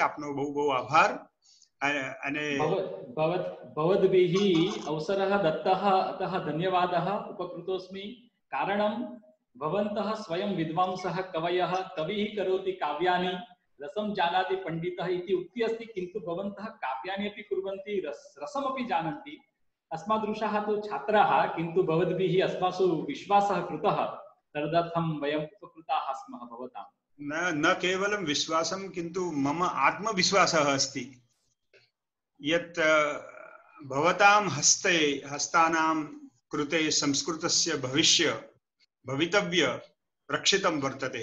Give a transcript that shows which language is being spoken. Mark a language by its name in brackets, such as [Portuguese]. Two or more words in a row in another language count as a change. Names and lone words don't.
[Gujarati] આપનો બહુ બહુ આભાર. અને [Sanskrit] ભવદ્ભિઃ અવસરઃ દત્તઃ અતઃ ધન્યવાદઃ ઉપકૃતોસ્મિ. કારણં ભવन्तઃ સ્વયં વિદ્વાંસઃ કવયઃ કવિઃ કરોતિ કાવ્યાનિ રસમ જાનાતિ પંડિતઃ इति उक्ति अस्ति, किन्तु भवन्तः काव्यानि अपि कुर्वन्ति, रसमपि जानन्ति. अस्मादृशाः तु छात्राः, किन्तु भवद्भिः अस्मासु विश्वासः कृतः, तदर्थं वयम् उपकृताः स्मः भवतां. न केवलं विश्वासं, किन्तु मम आत्मविश्वासः अस्ति यत् भवतां हस्तानां कृते संस्कृतस्य भवितव्य रक्षितं वर्तते.